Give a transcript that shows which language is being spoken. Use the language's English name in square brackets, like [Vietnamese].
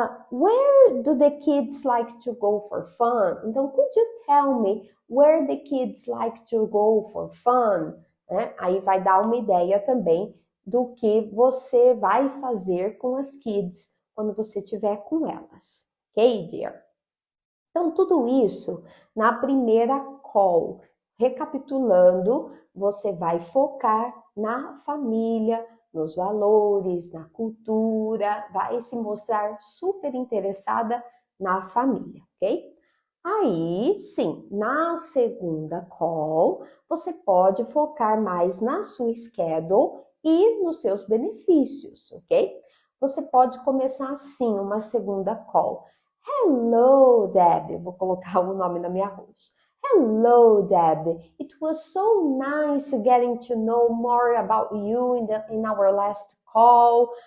[English] Where do the kids like to go for fun? Então, could you tell me where the kids like to go for fun? [Portuguese] Aí vai dar uma ideia também do que você vai fazer com as kids quando você estiver com elas. Ok, dear? Então, tudo isso na primeira call. Recapitulando, você vai focar na família, nos valores, na cultura, vai se mostrar super interessada na família, ok? Aí, sim, na segunda call, você pode focar mais na sua schedule e nos seus benefícios, ok? Você pode começar assim, uma segunda call. [English] Hello, Deb. [Portuguese] Vou colocar o nome da minha host. [English] Hello, Deb. It was so nice getting to know more about you in our last call.